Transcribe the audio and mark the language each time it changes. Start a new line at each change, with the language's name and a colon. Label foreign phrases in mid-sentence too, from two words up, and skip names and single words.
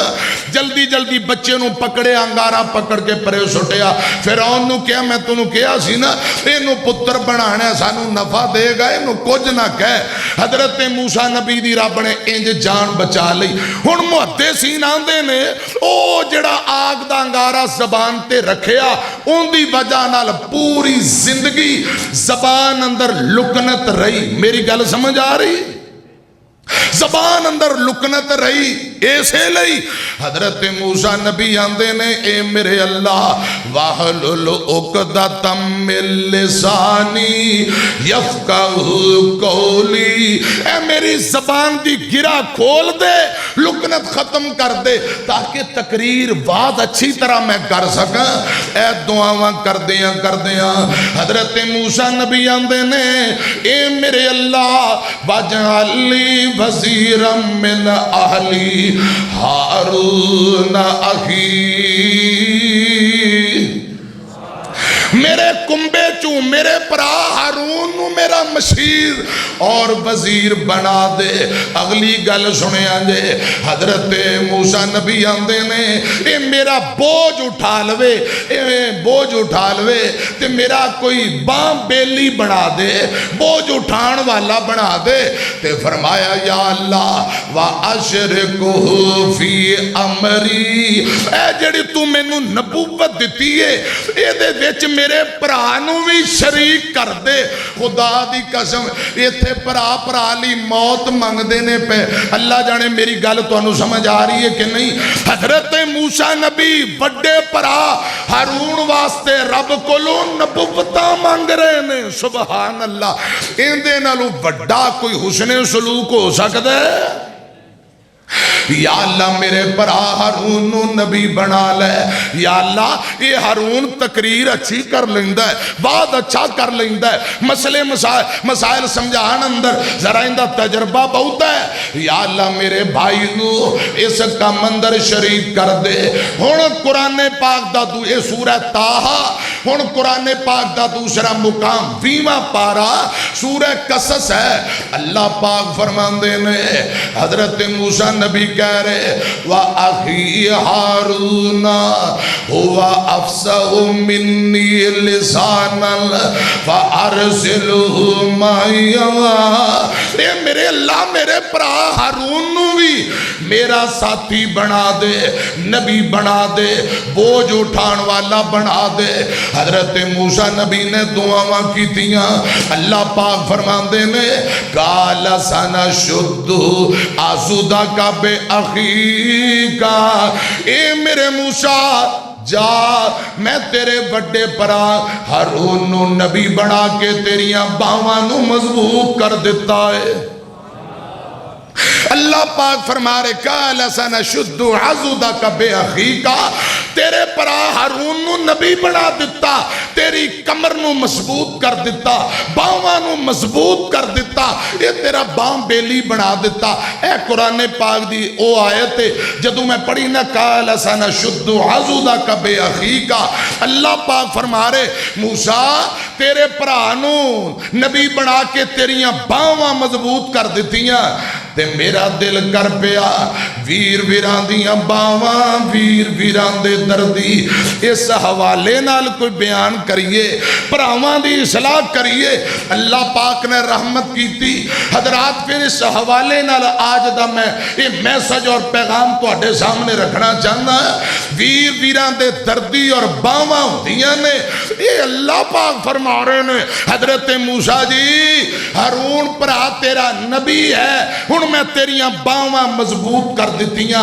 Punjabi: جلدی جلدی بچے نو پکڑے، انگارہ پکڑ کے پرے سٹیا۔ فرعون نو کیا میں تنو کیا سی نا اینو پتر بنانے سانو نفع دے گا، اینو کچھ نہ کہے۔ حضرت موسیٰ نبی دی رب نے انج جان بچا لی۔ ہن محدثین آندے نے او جڑا آگ دا انگارہ زبان تے رکھیا ان دی وجہ نال پوری زندگی زبان اندر لکنت رہی۔ میری گل سمجھ آ رہی؟ زبان اندر لکنت رہی۔ اسے لئی حضرت موسیٰ نبی آندے نے اے میرے اللہ
Arabic: وَحْلُلْ عُقْدَةً مِّن لِّسَانِي يَفْقَهُوا قَوْلِي،
Punjabi: اے میری زبان دی گرہ کھول دے، لکنت ختم کر دے تاکہ تقریر بات اچھی طرح میں کر سکاں۔ اے دعاواں کر دیاں حضرت موسیٰ نبی آندے نے اے میرے اللہ
Arabic: وَاجْعَلْ لِي وَزِيرًا مِّنْ أَهْلِي هَارُونَ أَخِي،
Punjabi: میرے کنبے چوں میرے پرا ہارون نو میرا مشیر اور وزیر بنا دے۔ اگلی گل سنے آنجے حضرت موسیٰ نبی آندے نے اے میرا بوجھ اٹھا لوے، تے میرا کوئی بام بیلی بنا دے، بوجھ اٹھان والا بنا دے۔ تے فرمایا یا اللہ
Arabic: وَأَشْرِكُهُ فِي أَمْرِي،
Punjabi: اے جڑی تو میں نو نبوت دیتی ہے اے دے وچ میرے پرانو بھی شریک کر دے۔ خدا دی قسم ایتھے پرالی موت مانگ دینے پہ اللہ جانے میری گل تو انہوں سمجھ آ رہی ہے کہ نہیں۔ حضرت موسیٰ نبی بڑے پرا ہارون واسطے رب کولوں نبوتہ مانگ رہے نے۔
Arabic: سبحان اللہ،
Punjabi: ان دے نالو بڑا کوئی حسن سلوک ہو سکتا ہے؟ یا اللہ میرے پرا ہارون نو نبی بنا لے، یا اللہ یہ ہارون تقریر اچھی کر لیندہ ہے، بات اچھا کر لیندہ ہے، مسئلے مسائل سمجھان اندر ذرا اندہ تجربہ بہت ہے، یا اللہ میرے بھائی نو اس کام اندر شریک کر دے۔ ہون قرآن پاک دا دو اے سورہ تاہا، ہون قرآن پاک دا دوسرا مقام 20واں پارا سورہ قصص ہے۔ اللہ پاک فرمان دینے حضرت موسیٰ نبی کہہ رہے
Arabic: وَأَخِي هَارُونَ هُوَ أَفْصَحُ مِنِّي لِسَانًا فَأَرْسِلْهُ مَعِيَ،
Punjabi: اے میرے اللہ میرے پرا ہارون نو بھی میرا ساتھی بنا دے، نبی بنا دے، بوجھ اٹھان والا بنا دے۔ حضرت موسیٰ نبی نے دعاواں کی تیاں، اللہ پاک فرمان دینے
Arabic: قَالَ سَنَشُدُّ عَضُدَكَ بِأَخِيكَ،
Punjabi: اے میرے موسیٰ جا میں تیرے بڑے پرا ہارون نو نبی بنا کے تیریاں باواں نو مضبوط کر دیتا ہے۔ اللہ پاک فرما رہے
Arabic: قَالَ سَنَشُدُّ عَضُدَكَ بِأَخِيكَ،
Punjabi: تیرے پرا ہارون نو نبی بنا دیتا، تیری کمر نو مضبوط کر دیتا، باواں نو مضبوط کر دیتا، یہ تیرا بام بیلی بنا دیتا۔ اے قرآن پاک دی او آیت جدو میں پڑھی نا
Arabic: قَالَ سَنَشُدُّ عَضُدَكَ بِأَخِيكَ،
Punjabi: اللہ پاک فرما رہے موسیٰ تیرے پرا نو نبی بنا کے تیریاں باواں مضبوط کر دیتیاں، تے میرا دل کر پیا ویر ویران دیاں باواں، ویر ویران دے دردی، اس حوالے نال کوئی بیان کریے، پراواں دی اصلاح کریے۔ اللہ پاک نے رحمت کی تھی حضرات، پھر اس حوالے نال آج دا میں یہ میسج اور پیغام تو اڈے سامنے رکھنا چاہنا ہے۔ ویر ویران دے دردی اور باواں دیاں نے، یہ اللہ پاک فرما رہے نے حضرت موسیٰ جی ہارون پرا تیرا نبی ہے، ہن میں تیریاں باواں مضبوط کر دیتیاں۔